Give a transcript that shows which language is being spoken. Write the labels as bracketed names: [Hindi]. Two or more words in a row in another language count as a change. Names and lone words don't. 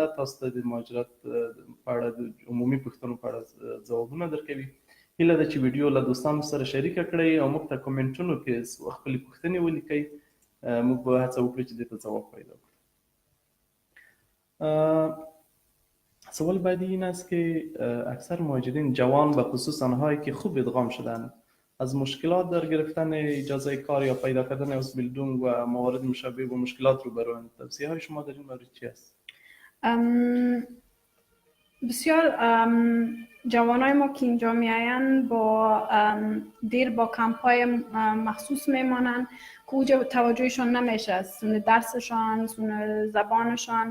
[Pashto] تاسو ته د مهاجرت په اړه د عمومي پوښتنو په اړه ځوابونه درکوي. هیله ده چې ویډیو له دوستانو سره شریکه کړئ او موږ ته کومنټونو کې خپلې پوښتنې ولیکئ. موږ به هڅه وکړو چې دې ته ځواب پیدا کړو. [Persian] سوال بعدی این است که اکثر مهاجرین جوان و خصوص آنهایی که خوب ادغام شدند از مشکلات در گرفتن اجازه کار یا پیدا کردن اوسبیلډونګ و موارد مشابه با مشکلات روبروند. توصیه های شما در این مورد چی است؟ بسیار جوانای ما که اینجا میآیند دیر با کمپ های مخصوص میمانند که اوجا توجهشان نمیشه از سون درسشان، سون زبانشان.